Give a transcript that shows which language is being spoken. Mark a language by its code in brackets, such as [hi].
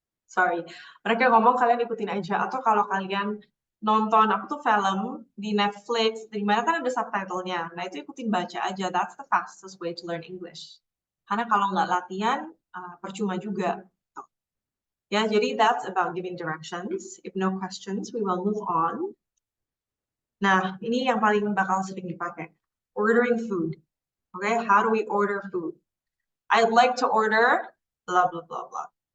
[id] Sorry, mereka ngomong kalian ikutin aja. Atau kalau kalian nonton apa tuh film di Netflix, di mana kan ada subtitlenya. Nah itu ikutin baca aja. [en] That's the fastest way to learn English. [id] Karena kalau nggak latihan, percuma juga. Ya, jadi [en] that's about giving directions. If no questions, we will move on. [id] Nah, ini yang paling bakal sering dipakai. [en] Ordering food. Okay, how do we order food? I'd like to order blah blah blah blah.